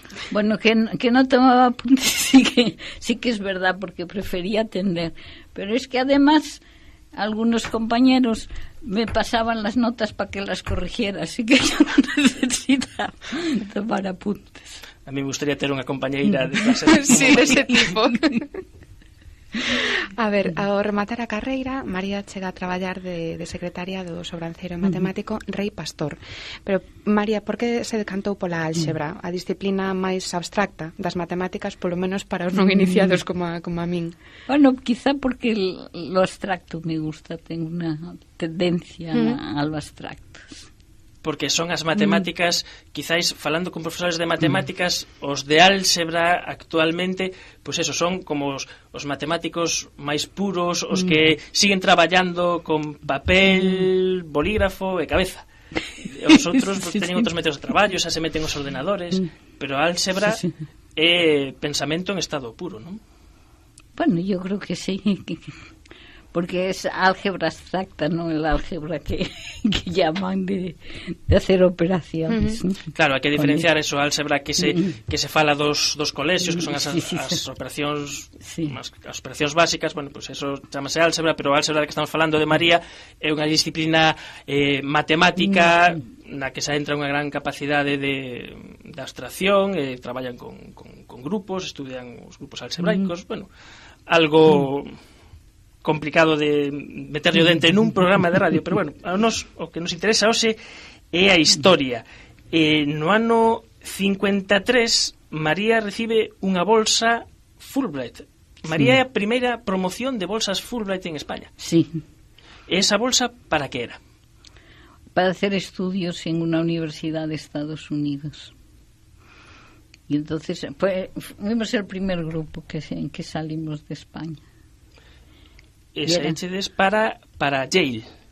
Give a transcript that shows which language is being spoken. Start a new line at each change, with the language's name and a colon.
Spanish: Bueno, que no tomaba apuntes sí que es verdad, porque prefería atender. Pero es que además algunos compañeros me pasaban las notas para que las corrigiera, así que yo no necesitaba tomar apuntes.
Galician: A mí me gustaría ter unha compañeira de clase
Spanish: sí, de ese tipo.
Galician: A ver, ao rematar a carreira, María chega a traballar de secretaria do sobranceiro matemático Rei Pastor. Pero, María, por que se decantou pola álxebra, a disciplina máis abstracta das matemáticas, polo menos para os non iniciados como a min?
Spanish: Bueno, quizá porque lo abstracto me gusta, tengo unha tendencia a lo abstracto.
Galician: Porque son as matemáticas, quizáis falando con profesores de matemáticas, os de álxebra actualmente, pois eso, son como os matemáticos máis puros, os que siguen traballando con papel, bolígrafo e cabeza. Os outros teñen outros métodos de traballo, xa se meten os ordenadores, pero a álxebra é pensamento en estado puro, non?
Spanish: Bueno, yo creo que sí, porque es álgebra abstracta, no el álgebra que llaman de hacer operaciones.
Galician: Claro, hai que diferenciar eso, álgebra que se fala dos colexios, que son as operacións as operacións básicas, bueno, pues eso chamase álgebra, pero a álgebra que estamos falando de María é unha disciplina matemática na que se entra unha gran capacidade de abstracción, traballan con grupos, estudian os grupos algebraicos, bueno, algo complicado de meterlle o dente nun programa de radio, pero bueno, a nos o que nos interesa hoxe é a historia. No ano 53 María recibe unha bolsa Fulbright. María é a primeira promoción de bolsas Fulbright en España. Sí. Esa bolsa para que era?
Spanish: Para hacer estudios en una universidad de Estados Unidos. Y entonces fuimos el primer grupo que salimos de España.
Galician: Echedes para Yale.